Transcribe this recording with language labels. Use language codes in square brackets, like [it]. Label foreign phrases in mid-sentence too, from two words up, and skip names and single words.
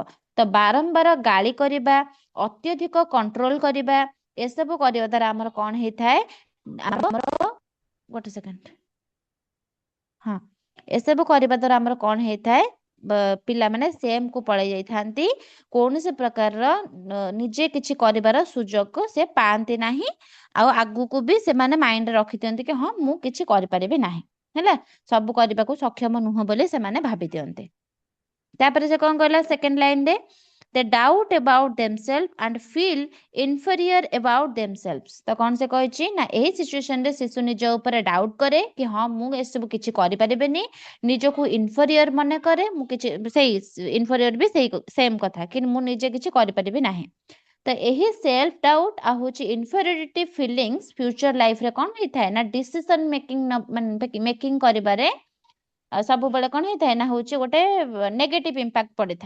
[or] ତ ବାରମ୍ବାର ଗାଳି କରିବା, ଅତ୍ୟଧିକ କଣ୍ଟ୍ରୋଲ କରିବା, ଏସବୁ କରିବା ଦ୍ୱାରା ଆମର କଣ ହେଇଥାଏ ଆମର ଗୋଟେ ସେକେଣ୍ଡ ହଁ ଏସବୁ କରିବା ଦ୍ୱାରା ଆମର କଣ ହେଇଥାଏ ପିଲାମାନେ ସେମ୍ କୁ ପଳେଇ ଯାଇଥାନ୍ତି। କୌଣସି ପ୍ରକାରର ନିଜେ କିଛି କରିବାର ସୁଯୋଗ ସେ ପାଆନ୍ତି ନାହିଁ। ଆଉ ଆଗକୁ ବି ସେମାନେ ମାଇଣ୍ଡରେ ରଖିଦିଅନ୍ତି କି ହଁ ମୁଁ କିଛି କରିପାରିବି ନାହିଁ। ହେଲା ସବୁ କରିବାକୁ ସକ୍ଷମ ନୁହଁ ବୋଲି ସେମାନେ ଭାବି ଦିଅନ୍ତି। ତାପରେ ସେ କଣ କହିଲା [en] second line they doubt about themselves [or] and feel inferior about themselves। ତ କଣ ସେ କହିଛି ନା ଏହି ସିଚୁଏସନରେ ଶିଶୁ ନିଜ ଉପରେ ଡାଉଟ୍ କରେ କି ହଁ ମୁଁ ଏସବୁ କିଛି କରିପାରିବିନି, ନିଜକୁ ଇନଫରିୟର ମନେ କରେ, ମୁଁ କିଛି ସେଇ ଇନଫରିୟର ବି ସେଇ ସେମ୍ କଥା କି ମୁଁ ନିଜେ କିଛି କରିପାରିବି ନାହିଁ। ତ ଏହି [en] self doubt [or] ଆଉ ହଉଛି [en] inferiority feelings future life [or] କଣ ହେଇଥାଏ ନା [en] decision making [or] କରିବାରେ ସବୁବେଳେ କଣ ହେଇଥାଏ ନା ହଉଛି ଗୋଟେ [en] negative impact [or] ପଡିଥାଏ।